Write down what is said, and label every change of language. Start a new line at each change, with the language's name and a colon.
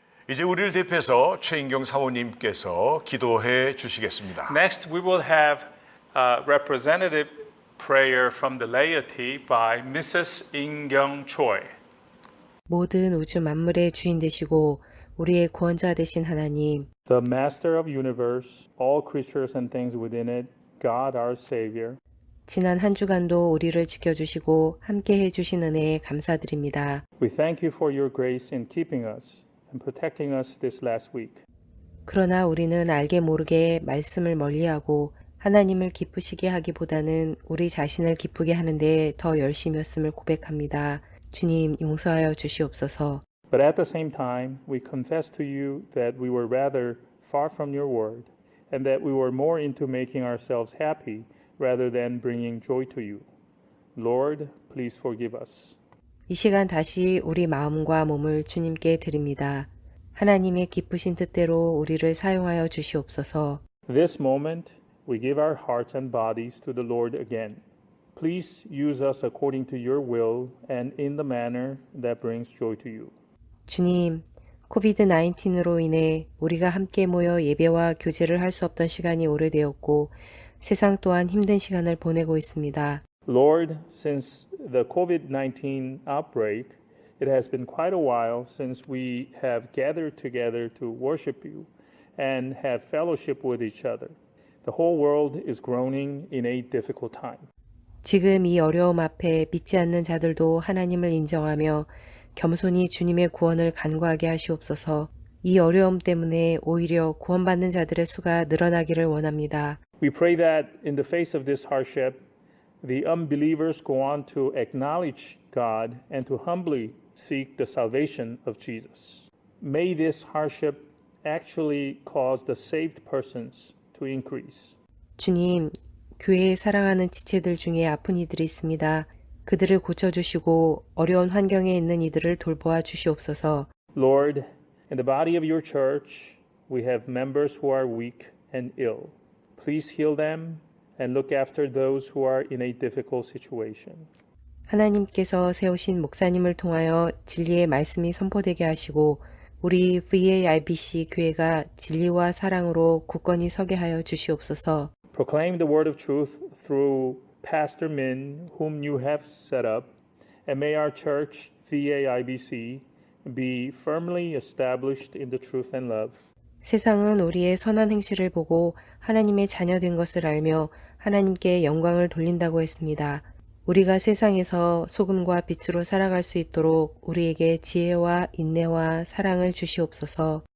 Korean: 이제 우리를 대표해서 최인경 사모님께서 기도해 주시겠습니다.
English: Next, we will have a representative prayer from the laity by Mrs. In-kyung Choi.
Korean: 모든 우주 만물의 주인 되시고 우리의 구원자 되신 하나님,
English: The Master of universe, all creatures and things within it, God our Savior.
Korean: 지난 한 주간도 우리를 지켜주시고 함께 해주신 은혜에 감사드립니다.
English: We thank you for your grace in keeping us and protecting us this last week.
Korean: 그러나 우리는 알게 모르게 말씀을 멀리하고 하나님을 기쁘시게 하기보다는 우리 자신을 기쁘게 하는데 더 열심이었음을 고백합니다. 주님 용서하여 주시옵소서.
English: But at the same time, we confess to you that we were rather far from your word and that we were more into making ourselves happy rather than bringing joy to you. Lord, please forgive us.
Korean: 이 시간 다시 우리 마음과 몸을 주님께 드립니다. 하나님의 기쁘신 뜻대로 우리를 사용하여 주시옵소서.
English: This moment, we give our hearts and bodies to the Lord again. Please use us according to your will and in the manner that brings joy to you.
Korean: 주님, 코비드-19으로 인해 우리가 함께 모여 예배와 교제를 할 수 없던 시간이 오래되었고 세상 또한 힘든 시간을 보내고 있습니다.
English: Lord, since the COVID-19 outbreak, it has been quite a while since we have gathered together to worship you and have fellowship with each other. The whole world is groaning in a difficult time.
Korean: 지금 이 어려움 앞에 믿지 않는 자들도 하나님을 인정하며 겸손히 주님의 구원을 간구하게 하시옵소서. 이 어려움 때문에 오히려 구원받는 자들의 수가 늘어나기를 원합니다.
English: We pray that in the face of this hardship, the unbelievers go on to acknowledge God and to humbly seek the salvation of Jesus. May this hardship actually cause the saved persons to increase.
Korean: 주님, 교회에 사랑하는 지체들 중에 아픈 이들이 있습니다. 그들을 고쳐주시고 어려운 환경에 있는 이들을 돌보아 주시옵소서.
English: Lord, in the body of your church, we have members who are weak and ill. Please heal them and look after those who are in a difficult situation.
Korean: 하나님께서 세우신 목사님을 통하여 진리의 말씀이 선포되게 하시고 우리 VAIBC 교회가 진리와 사랑으로 굳건히 서게 하여 주시옵소서.
English: Proclaim the word of truth through Pastor Min, whom you have set up, and may our church, VAIBC, be firmly established in the truth and love.
Korean: 세상은 우리의 선한 행실을 보고 하나님의 자녀된 것을 알며 하나님께 영광을 돌린다고 했습니다. 우리가 세상에서 소금과 빛으로 살아갈 수 있도록 우리에게 지혜와 인내와 사랑을 주시옵소서.